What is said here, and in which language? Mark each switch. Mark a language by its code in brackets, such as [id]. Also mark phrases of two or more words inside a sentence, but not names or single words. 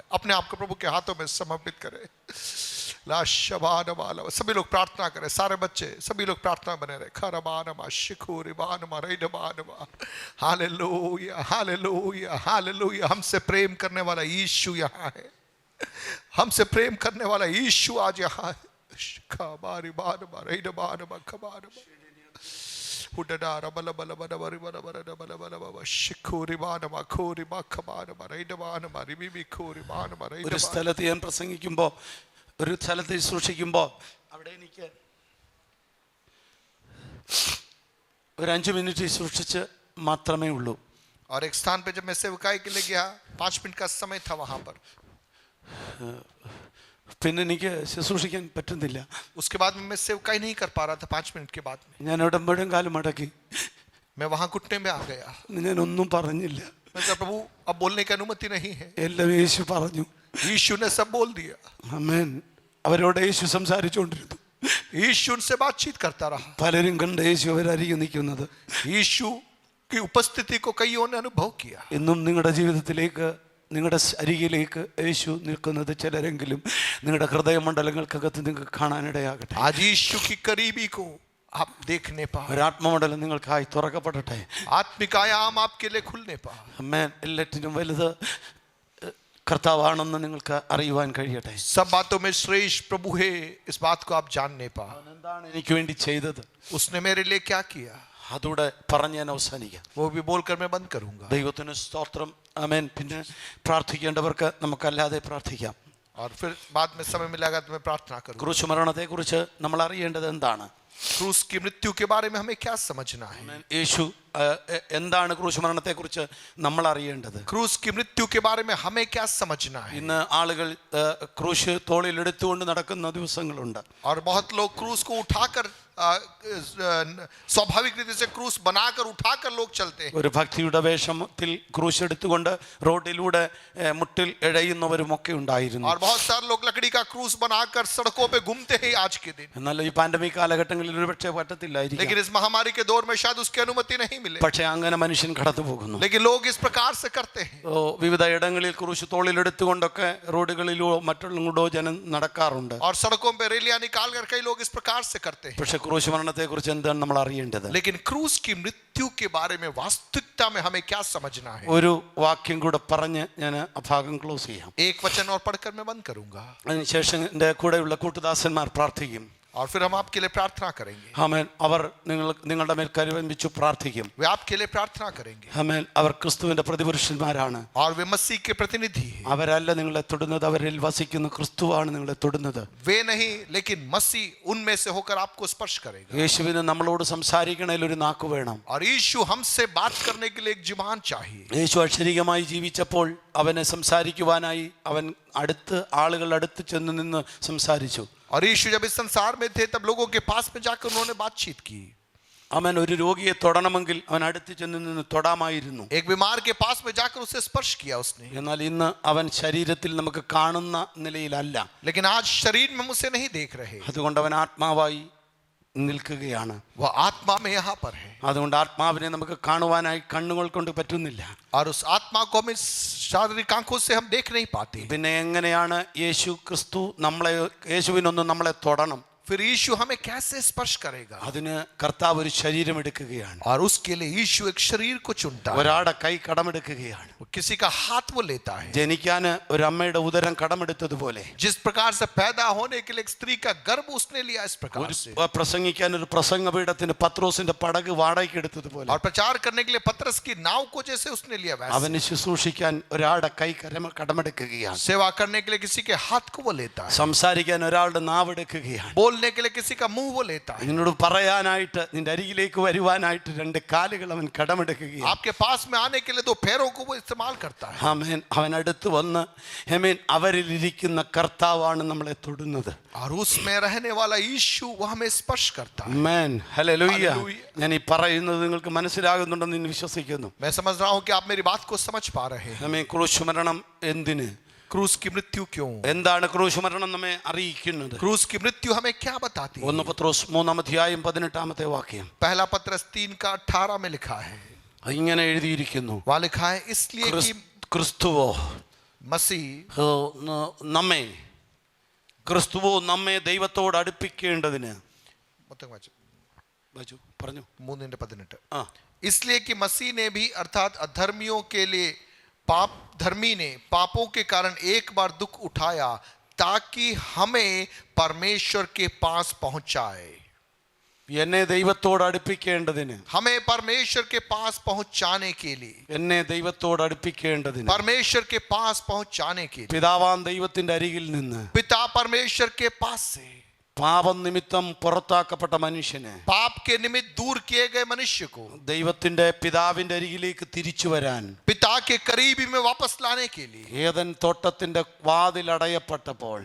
[hi] अपने आप को प्रभु के हाथों में समर्पित करें। सभी लोग प्रार्थना करें, सारे बच्चे सभी लोग प्रार्थना बने रहे। हालेलुया, हालेलुया, हालेलुया। हमसे प्रेम करने वाला यीशु यहाँ है, हमसे प्रेम करने वाला यीशु आज यहाँ है। [ml] ഒരു സ്ഥലത്ത് ഞാൻ പ്രസംഗിക്കുമ്പോ, ഒരു സ്ഥലത്ത് സൂക്ഷിക്കുമ്പോ അവിടെ എനിക്ക് ഒരു 5 മിനിറ്റ് സൂക്ഷിച്ച് മാത്രമേ ഉള്ളൂ. [hi] और एक स्थान पे जब मैं सेवकाई के लिए गया, 5 मिनट का समय था वहां पर। [ml] പിന്നെ എനിക്ക് ശുശ്രൂഷിക്കാൻ പറ്റുന്നില്ല. [hi] उसके बाद में मैं सेवकाई नहीं कर पा रहा था। 5 मिनट के बाद में [ml] ഞാൻ അവിടെ മുഴുവൻ കാലം മടക്കി. [hi] मैं वहां घुटने में आ गया। [ml] ഞാൻ ഒന്നും പറഞ്ഞില്ല. [hi] मैं कहा प्रभु अब बोलने की अनुमति नहीं है। [ml] എല്ലാം യേശു പറഞ്ഞു. [hi] यीशु ने सब बोल दिया। [ml] ആമേൻ. അവരോട് യേശു സംസാരിച്ചുകൊണ്ടിരുന്നു. [hi] यीशु उनसे बातचीत करता रहा। [ml] പലരും കണ്ട് യേശു അവരരികെ നിൽക്കുന്നത്. [hi] यीशु की उपस्थिति को कईयों ने अनुभव किया। [ml] ഇന്നും നിങ്ങളുടെ ജീവിതത്തിലേക്ക്, നിങ്ങളുടെ അരികിലേക്ക് യേശു നിൽക്കുന്നത് ചിലരെങ്കിലും നിങ്ങളുടെ ഹൃദയമണ്ഡലങ്ങൾക്കകത്ത് നിങ്ങൾക്ക് കാണാനിടയാകട്ടെ. [hi] आज यीशु की करीबी को आप देखने पाए। [ml] ഒരു ആത്മമണ്ഡലം നിങ്ങൾക്കായി തുറക്കപ്പെടട്ടെ. [hi] आत्मिक आयाम आपके लिए खुलने पाए। [ml] ആമേൻ. എല്ലാറ്റിനും വലുത് കർത്താവാണെന്ന് നിങ്ങൾക്ക് അറിയുവാൻ കഴിയട്ടെ. [hi] सब बातों में श्रेष्ठ प्रभु है, इस बात को आप जानने पाए। [ml] എന്താണ് എനിക്ക് വേണ്ടി ചെയ്തത്, [hi] उसने मेरे लिए क्या किया, [ml] അതോടെ പറഞ്ഞ് ഞാൻ അവസാനിക്കാം. [hi] वो भी बोलकर मैं बंद करूंगा। [ml] ദൈവത്തിന് സ്തോത്രം. ആമേൻ. പിന്നെ പ്രാർത്ഥിക്കേണ്ടവർക്ക് നമുക്കല്ലാതെ പ്രാർത്ഥിക്കാം. [hi] और फिर बाद में समय मिलेगा तो मैं प्रार्थना करूंगा। [ml] ക്രൂശ് മരണത്തെക്കുറിച്ച് നമ്മൾ അറിയേണ്ടത് എന്താണ്? [hi] क्रूस की मृत्यु के बारे में हमें क्या समझना है? [ml] യേശു എന്താണ് ക്രൂശ് മരണത്തെക്കുറിച്ച് നമ്മൾ അറിയേണ്ടത്? [hi] क्रूस की मृत्यु के बारे में हमें क्या समझना है? [ml] ഇന്ന് ആളുകൾ ക്രൂശ് തോളിൽ എടുത്തുകൊണ്ട് നടക്കുന്ന ദിവസങ്ങളുണ്ട്. [hi] और बहुत लोग क्रूस को उठाकर स्वाभाविक रीति से क्रूस बनाकर उठाकर लोग चलते हैं। [ml] ഒരു ഭക്തിയുടെ വേഷത്തിൽ ക്രൂശ് എടുത്തുകൊണ്ട് റോഡിലൂടെ മുട്ടിൽ എഴയുന്നവരുമൊക്കെ ഉണ്ടായിരുന്നു. [hi] और बहुत सारे लोग लकड़ी का क्रूस बनाकर सड़कों पे घूमते हैं आज के दिन। [ml] എന്നാൽ ഈ പാൻഡമിക് കാലഘട്ടങ്ങളിൽ ഒരുപക്ഷെ പറ്റത്തില്ലായിരിക്കും. [hi] लेकिन इस महामारी के दौर में शायद उसकी अनुमति नहीं मिले। [ml] പക്ഷെ അങ്ങനെ മനുഷ്യൻ കടന്നു പോകുന്നു. [hi] लेकिन लोग इस प्रकार से करते हैं। [ml] വിവിധ ഇടങ്ങളിൽ ക്രൂശ് തോളിലെടുത്തുകൊണ്ടൊക്കെ റോഡുകളിലോ മറ്റുള്ളോ ജനം നടക്കാറുണ്ട്. [hi] और सड़कों पे रैलियां निकालकर कई लोग इस प्रकार से करते हैं। [ml] പക്ഷെ ക്രൂശ് മരണത്തെക്കുറിച്ച് എന്താണ് നമ്മൾ അറിയേണ്ടത്? [hi] लेकिन क्रूस की मृत्यु के बारे में वास्तविकता में हमें क्या समझना है? [ml] ഒരു വാക്യം കൂടെ പറഞ്ഞ് ഞാൻ ആ ഭാഗം ക്ലോസ് ചെയ്യാം. [hi] एक वचन और पढ़कर मैं बंद करूंगा। [ml] അതിനുശേഷം എൻ്റെ കൂടെയുള്ള കൂട്ടുദാസന്മാർ പ്രാർത്ഥിക്കും. [hi] और फिर हम आपके लिए प्रार्थना करेंगे। [ml] ആമേൻ. അവർ നിങ്ങളുടെ മേൽ കരുവൻപിച്ചു പ്രാർത്ഥിക്കും. [hi] वे आपके लिए प्रार्थना करेंगे। [ml] ആമേൻ. അവർ ക്രിസ്തുവിന്റെ പ്രതിപുരുഷന്മാരാണ്. [hi] और वे मसीह के प्रतिनिधि हैं। [ml] അവരല്ല നിങ്ങളെ തൊടുന്നത്, അവരിൽ വസിക്കുന്ന ക്രിസ്തുവാണ് നിങ്ങളെ തൊടുന്നത്. [hi] वे नहीं, लेकिन मसीह उनमें से होकर आपको स्पर्श करेगा। [ml] യേശുവിന് നമ്മളോട് സംസാരിക്കണേൽ ഒരു നാക്ക് വേണം. [hi] और यीशु हमसे बात करने के लिए एक जुबान चाहिए। [ml] യേശു അക്ഷരികമായി ജീവിച്ചപ്പോൾ അവനെ സംസാരിക്കുവാനായി അവൻ ആളുകളുടെ അടുത്ത് ചെന്ന് നിന്ന് സംസാരിച്ചു. [hi] और यीशु जब इस संसार में थे तब लोगों के पास में जाकर उन्होंने बातचीत की। [ml] അവൻ ഒരു രോഗിയെ തൊടണമെങ്കിൽ അവൻ അടുത്ത് ചെന്ന് നിന്ന് തൊടാമായിരുന്നു. [hi] एक बीमार के पास में जाकर उसे स्पर्श किया उसने। [ml] എന്നാൽ ഇന്ന് അവൻ ശരീരത്തിൽ നമുക്ക് കാണുന്ന നിലയിലല്ല. [hi] लेकिन आज शरीर में हम उसे नहीं देख रहे। [ml] അതുകൊണ്ട് അവൻ ആത്മാവായി നിൽക്കുകയാണ്. [hi] वह आत्मा में यहाँ पर है। [ml] അതുകൊണ്ട് ആത്മാവിനെ നമുക്ക് കാണുവാനായി കണ്ണുകൾ കൊണ്ട് പറ്റുന്നില്ല. [hi] और उस आत्मा को हम इस शारीरिक आंखों से हम देख नहीं पाते। [ml] പിന്നെ എങ്ങനെയാണ് യേശുവിനൊന്നും നമ്മളെ തൊടണം? [hi] फिर यीशु हमें कैसे स्पर्श करेगा? [ml] അതിന് കർത്താവ് ഒരു ശരീരം എടുക്കുകയാണ്. [hi] और उसके लिए यीशु एक शरीर को चुनता है। [ml] ഒരാളുടെ കൈ കടമെടുക്കുകയാണ്. [hi] किसी का हाथ वो लेता है। [ml] ജനിക്കാൻ ഒരു അമ്മയുടെ ഉദരം കടമെടുത്തതുപോലെ [hi] जिस प्रकार से पैदा होने के लिए एक स्त्री का गर्भ उसने लिया, इस प्रकार से [ml] പ്രസംഗിക്കാൻ ഒരു പ്രസംഗപീഠത്തിന് പത്രോസിന്റെ പടക് വാടകയ്ക്ക് എടുത്തതുപോലെ [hi] और प्रचार करने के लिए पतरस की नाव को जैसे उसने लिया, वैसे [ml] അവന് ശുശ്രൂഷിക്കാൻ ഒരാളുടെ കൈ കടമെടുക്കുകയാണ്. [hi] सेवा करने के लिए किसी के हाथ को वो लेता है। [ml] സംസാരിക്കാൻ ഒരാളുടെ നാവെടുക്കുകയാണ്. [hi] बोलने के लिए किसी का मुंह वो लेता है। [ml] നിന്നോട് പറയാനായിട്ട് നിന്റെ അരികിലേക്ക് വരുവാനായിട്ട് രണ്ട് കാലുകൾ അവൻ കടമെടുക്കുകയാണ്. [hi] आपके पास में आने के लिए दो पैरों को वो इस्तेमाल करता है। [ml] ആമേൻ. അവൻ അടുത്ത് വന്ന് അവരിലിരിക്കുന്ന കർത്താവാണ് നമ്മളെ തൊടുന്നത്. [hi] और उसमें रहने वाला यीशु वो हमें स्पर्श करता है। [ml] ആമേൻ. ഹല്ലേലൂയ. ഹല്ലേലൂയ. ഞാൻ ഈ പറയുന്നത് നിങ്ങൾക്ക് മനസ്സിലാകുന്നുണ്ടെന്ന് ഞാൻ വിശ്വസിക്കുന്നു. [hi] मैं समझ रहा हूं कि आप मेरी बात को समझ पा रहे हैं। [ml] ആമേൻ. ക്രൂശ് മരണം എന്തിന്? [hi] क्रूस की मृत्यु क्यों? [ml] എന്താണ് ക്രൂശ് മരണം നമ്മെ അറിയിക്കുന്നത്? [hi] क्रूस की मृत्यु हमें क्या बताती है? [ml] 1 പത്രോസ് 3-18 വാക്യം. [hi] पहला पत्रस 3:18 में लिखा है। [ml] ഇങ്ങനെ എഴുതിയിരിക്കുന്നു. [hi] वहां लिखा है, इसलिए कि [ml] ക്രിസ്തുവോ [hi] मसीह [ml] നമ്മെ ദൈവത്തോട് അടുപ്പിക്കേണ്ടതിന് പറഞ്ഞു. 3:18 ആ. [hi] इसलिए कि मसीह ने भी अर्थात अधर्मियों के लिए धर्मी ने पापों के कारण एक बार दुख उठाया ताकि हमें परमेश्वर के पास पहुंचाए। [ml] എന്നെ ദൈവത്തോട് അടുപ്പിക്കേണ്ടതിന്, [hi] हमें परमेश्वर के पास पहुंचाने के लिए, [ml] എന്നെ ദൈവത്തോട് അടുപ്പിക്കേണ്ടതിന്, [hi] परमेश्वर के पास पहुंचाने के लिए, [ml] പിതാവാം ദൈവത്തിന്റെ അരികിൽ നിന്ന് [hi] पिता परमेश्वर के पास से [ml] പാപം നിമിത്തം പുറത്താക്കപ്പെട്ട മനുഷ്യന്, [hi] पाप के निमित्त दूर किए गए मनुष्य को [ml] ദൈവത്തിന്റെ പിതാവിന്റെ അരികിലേക്ക് തിരിച്ചു വരാൻ, [hi] पिता के करीबी में वापस लाने के लिए, [ml] ഏദൻ തോട്ടത്തിന്റെ വാതിൽ അടയപ്പെട്ടപ്പോൾ